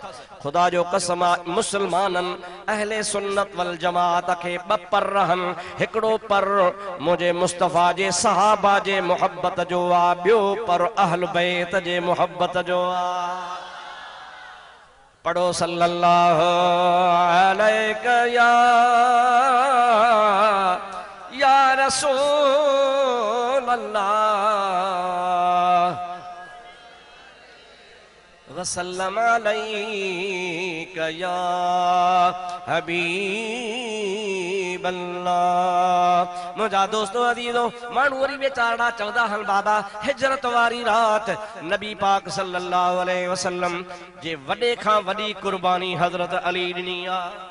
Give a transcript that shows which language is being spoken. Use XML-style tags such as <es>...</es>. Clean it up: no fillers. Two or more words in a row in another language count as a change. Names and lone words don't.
<sd>ख़ुदा जो कसम मुस्लमाननि अहले सुन्नत वल जमात खे ॿ पर रहनि। हिकिड़ो पर मुंहिंजे मुस्तफ़ा जे सहाबा जे मोहब्बत जो आहे ॿियो पर अहल बैत जे मोहब्बत जो आहे।</sd> <ar>पढ़ो صلى الله عليه يا رسول الله وسلم عليك يا حبيب الله.</ar> <sd>मुंहिंजा दोस्तों अज़ीज़ो माण्हू वरी वेचारा चवंदा आहिनि बाबा हिजरत वारी रात नबी पाक</sd> <ar>صلى الله عليه وسلم</ar> <sd>जे वॾे खां वॾी कुर्बानी हज़रत अली ॾिनी आहे।</sd>